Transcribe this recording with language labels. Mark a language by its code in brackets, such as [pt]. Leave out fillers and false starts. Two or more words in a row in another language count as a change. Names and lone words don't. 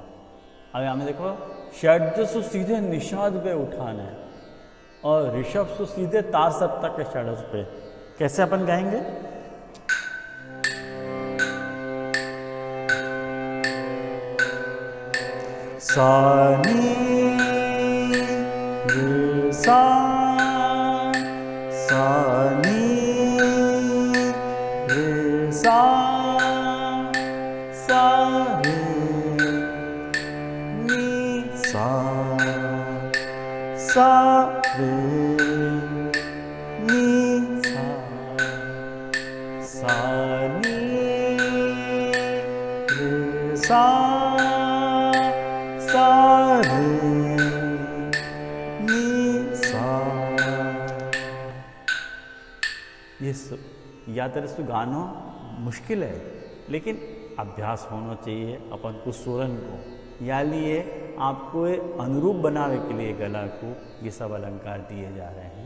[hi] अब यहाँ में देखो षड्ज सु सीधे निषाद पे उठाना है और ऋषभ सु सीधे तार सप्तक के षड्ज पे। कैसे अपन गाएंगे? सा नी रे सा नी रे सा रे नी सा रे नी सा नी रे सा रे नी सा। ये याद रहे, गाना मुश्किल है, लेकिन अभ्यास होना चाहिए अपन को स्वरन को। या लिए आपको अनुरूप बनाने के लिए गला को ये सब अलंकार दिए जा रहे हैं।